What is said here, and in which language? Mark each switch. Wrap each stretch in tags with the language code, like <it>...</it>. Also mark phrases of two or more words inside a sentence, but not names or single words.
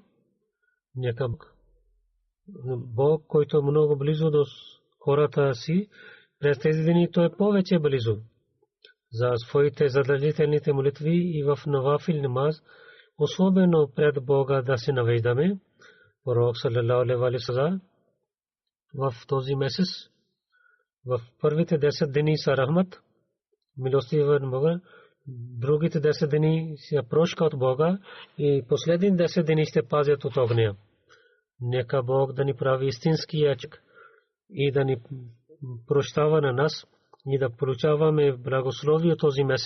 <bg>Нека Бог, който е много близо до хората си, през тези дни той е повече близо за своите задължителните молитви и в</bg> <ur>نوافل نماز,</ur> <bg>особено пред Бога да се навеждаме. Пророк</bg> <ar>صلى الله عليه وسلم</ar> <bg>в този месец, в първите 10 дни са рахмат, милостивен Бога, другите 10 дни са прошка от Бога и последните 10 дни ще пазят от огня. Нека Бог да ни прави истински ячък и да ни прощава на нас и да получаваме благословие този месец.</bg>